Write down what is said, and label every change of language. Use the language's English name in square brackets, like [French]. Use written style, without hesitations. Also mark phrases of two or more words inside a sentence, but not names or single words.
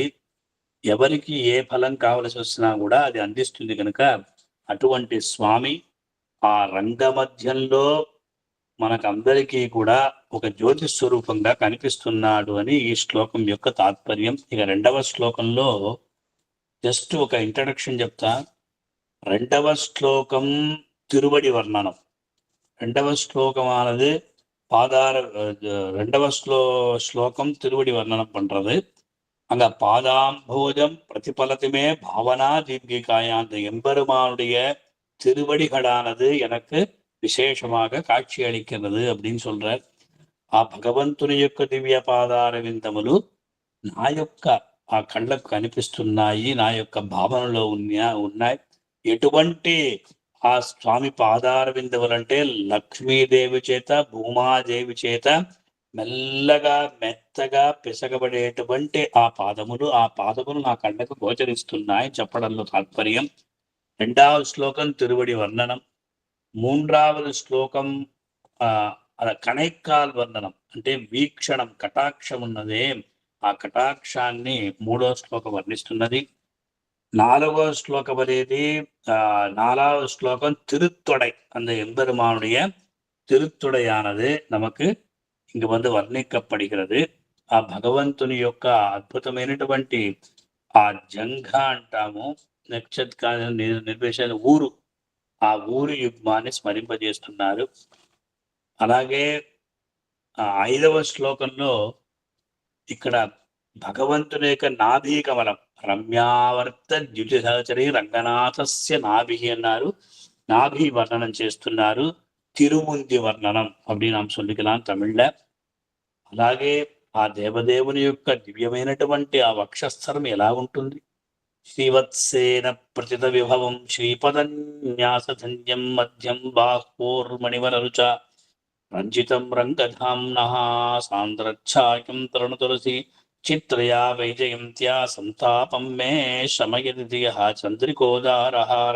[Telugu] ఎవరికి ఏ ఫలం కావలసి వచ్చినా కూడా అది అందిస్తుంది కనుక అటువంటి స్వామి ఆ రంగమధ్యంలో మనకందరికీ కూడా ఒక జ్యోతి స్వరూపంగా కనిపిస్తున్నాడు అని ఈ శ్లోకం యొక్క తాత్పర్యం. ఇక రెండవ శ్లోకంలో జస్ట్ ఒక ఇంట్రడక్షన్ చెప్తా. రెండవ శ్లోకం తిరువడి వర్ణనం. రెండవ శ్లోకం ఆనది [Tamil] ரெண்டவ ஸ்லோகம் திருவடி வர்ணனம் பண்றது. அங்க பாதாம்போஜம் பிரதிபலத்துமே பாவனா தீர்க்கிகாயா, அந்த எம்பெருமானுடைய திருவடிகளானது எனக்கு విశేషமாக కాక్షి అளிக்கிறது அப்படின்னு சொல்றார். [Telugu] ఆ భగవంతుని యొక్క దివ్య పాదార విందములు నా యొక్క ఆ కళ్ళకు కనిపిస్తున్నాయి, నా యొక్క భావనలో ఉన్నాయి. ఎటువంటి ఆ స్వామి పాదార విందములంటే లక్ష్మీదేవి చేత భూమాదేవి చేత మెల్లగా మెత్తగా పిసగబడేటువంటి ఆ పాదములు నా కళ్ళకు గోచరిస్తున్నాయి చెప్పడంలో తాత్పర్యం. రెండవ శ్లోకం తిరువడి వర్ణనం. మూడవ శ్లోకం కణైక్కాల్ వర్ణనం అంటే వీక్షణం, కటాక్షం ఉన్నదే, ఆ కటాక్షాన్ని మూడవ శ్లోకం వర్ణిస్తున్నది. [Tamil] நாலாவது ஸ்லோகம் అనేది நாலாவது ஸ்லோகம் திருத்தொடை, அந்த எம்பெருமானுடைய திருத்தொடையானது நமக்கு இங்கு వర్ణించబడుகிறது. [Telugu] ఆ భగవంతుని యొక్క అద్భుతమైనటువంటి ఆ జంఘ అంటాము, నక్షత్ర నిర్వేశన ఊరు, ఆ ఊరు యుగ్మాన్ని స్మరింపజేస్తున్నారు. అలాగే 5వ శ్లోకంలో ఇక్కడ భగవంతుని యొక్క నాభి కమలం, రమ్యావర్త ద్యుతి సహచరి రంగనాథస్య నాభి అన్నారు. నాభి వర్ణనం చేస్తున్నారు. తిరుముంది వర్ణనం [Tamil] அப்படின்னு நாம் சொல்லிக்கலாம் [Telugu] తమిళ్ల. అలాగే ఆ దేవదేవుని యొక్క దివ్యమైనటువంటి ఆ వక్షస్థలం ఎలా ఉంటుంది? [Sanskrit] శ్రీవత్సేన ప్రతిత విభవం శ్రీపదన్యాసధన్యం మధ్యం బాహ్వోర్మణివర రుచ రంజితం రంగధామ్నః సాంద్రచ్ఛాయం తరుణ తులసి చిత్రయా వైజయంత్యా సంతాపం మే శమయతి చంద్రికోదారహారం.